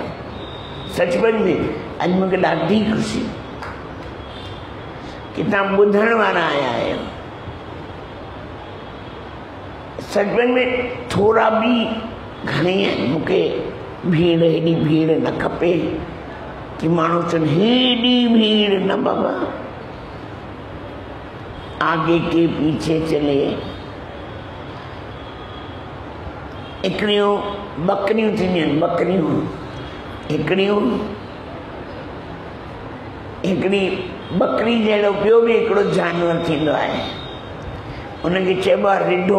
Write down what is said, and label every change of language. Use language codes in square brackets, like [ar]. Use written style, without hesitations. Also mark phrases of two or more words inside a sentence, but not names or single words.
[sd] सचपच में अॼु मूंखे ॾाढी ख़ुशी कि तव्हां ॿुधण वारा आया आहियो। सचपच में थोरा बि घणेई आहिनि। मूंखे भीड़, हेॾी भीड़ न खपे कि माण्हू चवनि हेॾी भीड़ न बाबा। [hi] आगे के पीछे चले। [sd] हिकिड़ियूं बकरियूं थींदियूं आहिनि, बकरियूं। हिकिड़ी बकरी जहिड़ो ॿियो बि हिकिड़ो जानवर थींदो आहे, उनखे चइबो आहे रिढो।